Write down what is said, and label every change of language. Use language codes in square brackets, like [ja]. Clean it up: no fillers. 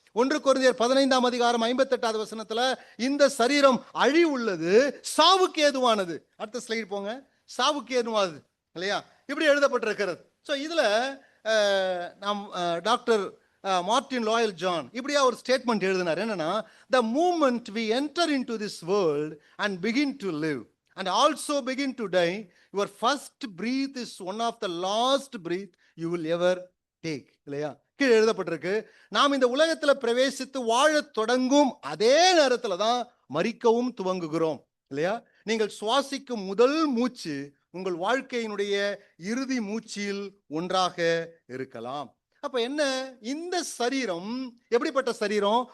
[ta] 1 கொரிந்தியர் 15 அதிகாரம் 58 வசனத்துல இந்த சரீரம் அழிவுள்ளது, சாவுக்கு ஏதுவானது. அடுத்த ஸ்லைட் போங்க. சாவுக்கு ஏதுவானது இல்லையா, இப்படி எழுதப்பட்டிருக்கிறது. ஸோ இதுல நாம் டாக்டர் மார்டின் லாயல் ஜான் இப்படியா ஒரு ஸ்டேட்மெண்ட் எழுதினார். [en] என்னன்னா, the moment we enter into this world and begin to live and also begin to die, your first breath is one of the last breath you will ever take. [ta] இல்லையா, கீழே எழுதப்பட்டிருக்கு. நாம் இந்த உலகத்துல பிரவேசித்து வாழ தொடங்கும் அதே நேரத்துல தான் மரிக்கவும் துவங்குகிறோம். இல்லையா, நீங்கள் சுவாசிக்கும் முதல் மூச்சு உங்கள் வாழ்க்கையினுடைய இறுதி மூச்சில் ஒன்றாக இருக்கலாம். அப்ப என்ன, இந்த சரீரம் எப்படிப்பட்ட சரீரம்?